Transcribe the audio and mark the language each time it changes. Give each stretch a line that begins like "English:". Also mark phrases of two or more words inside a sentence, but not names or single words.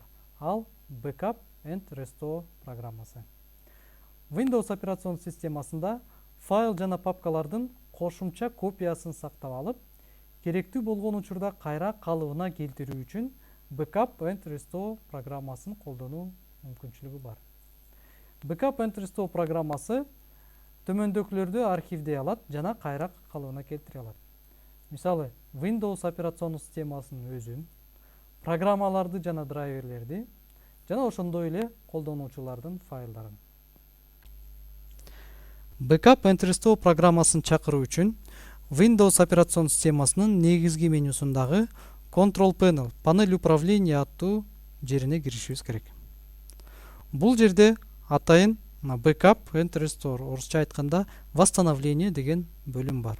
Kyrgyz: Ал Backup and Restore программасы. Windows операцион системасында файл жана папкалардын кошумча копиясын сактап алып, керектүү болгон учурда кайра калыбына келтирүү үчүн Backup and Restore программасын колдонуу мүмкүнчүлүгү бар. Backup and Restore программасы төмөндөгүлөрдү архивдей алат жана кайра калыбына келтире алат. Мисалы, Windows операциондук системасынын өзүн, программаларды жана драйверлерди, жана ошондой эле колдонуучулардын файлдарын. Backup and Restore программасын чакыруу үчүн Windows операцион системасынын негизги менюсундагы Control Panel,
Russian: панель управления
Kyrgyz: аттуу жерине киришибиз керек. Бул жерде атайын Backup and Restore, орусча айтканда восстановление деген бөлүм бар.